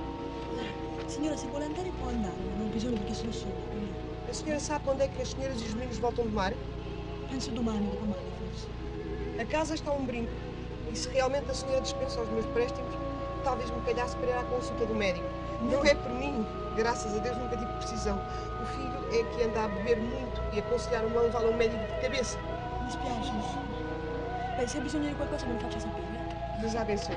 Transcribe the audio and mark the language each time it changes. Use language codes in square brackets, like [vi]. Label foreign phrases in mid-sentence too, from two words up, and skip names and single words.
[it] Signora, se vuole andare può andare, non ho bisogno perché sono sola. [pt] A senhora sabe quando é que as senhoras e os meninos voltam do mar? [it] Penso domani, dopodomani forse. [pt] A casa está um brinco. E se realmente a senhora dispensa os meus préstimos, talvez me calhasse para ir à consulta do médico. Não é por mim, graças a Deus nunca tive precisão. O filho é que anda a beber muito e aconselharam-me a levá-lo a um médico de cabeça. [it] Mi spiace, insomma. Beh, se ha bisogno di qualcosa me lo faccia sapere. [pt] Deus abençoe.